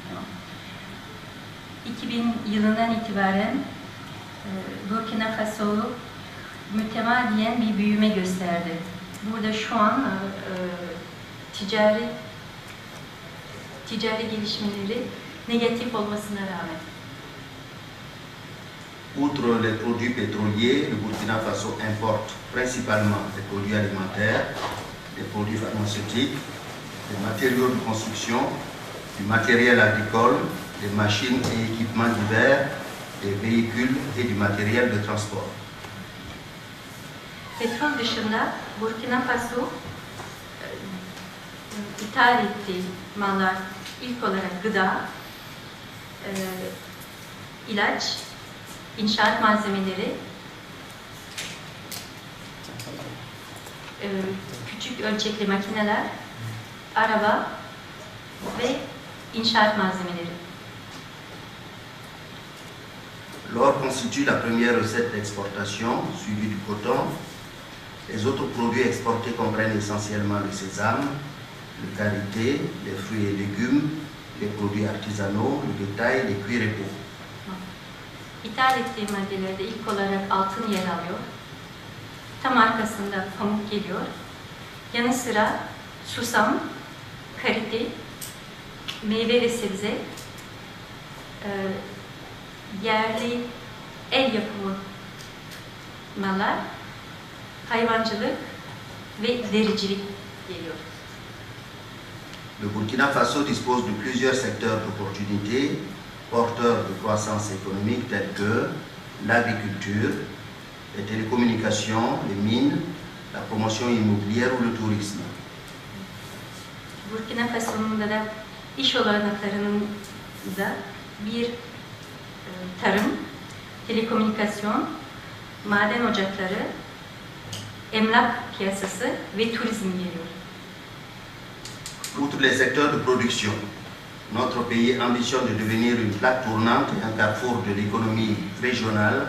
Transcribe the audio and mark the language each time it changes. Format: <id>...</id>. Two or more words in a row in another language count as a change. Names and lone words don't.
<tr>2000 yılından itibaren Burkina Faso mütemadiyen bir büyüme gösterdi. Burada şu an ticari gelişmeleri negatif olmasına rağmen.</tr> <fr>Outre les produits pétroliers, le Burkina Faso importe principalement des produits alimentaires, des produits pharmaceutiques, des matériaux de construction, du matériel agricole, des machines et équipements divers, des véhicules et du matériel de transport.</fr> <tr>Petrol dışında Burkina Faso ithal ettiği mallar ilk olarak gıda, ilaç, inşaat malzemeleri, küçük ölçekli makineler, araba ve inşaat malzemeleri.</tr> <fr>L'or constitue la première recette d'exportation, suivie du coton. Les autres produits exportés comprennent essentiellement le sésame, le karité, les fruits et légumes, les produits artisanaux, le bétail, les cuirs et peaux.</fr> <tr>İthal ettiği maddelerde ilk olarak altın yer alıyor. Tam arkasında pamuk geliyor. Yanı sıra susam, karite, meyve ve sebze, yerli el yapımı mallar, hayvancılık ve dericilik geliyor.</tr> <fr>Le Burkina Faso dispose de plusieurs secteurs d'opportunités porteurs de croissance économique tels que l'agriculture, les télécommunications, les mines, la promotion immobilière ou le tourisme.</fr> <tr>Burkina Faso'nun da iş olanaklarının da bir tarım, telekomünikasyon, maden ocakları, emlak piyasası ve turizm geliyor.</tr> <fr>Outre les secteurs de production, notre pays ambitionne de devenir une plaque tournante et un carrefour de l'économie régionale.</fr>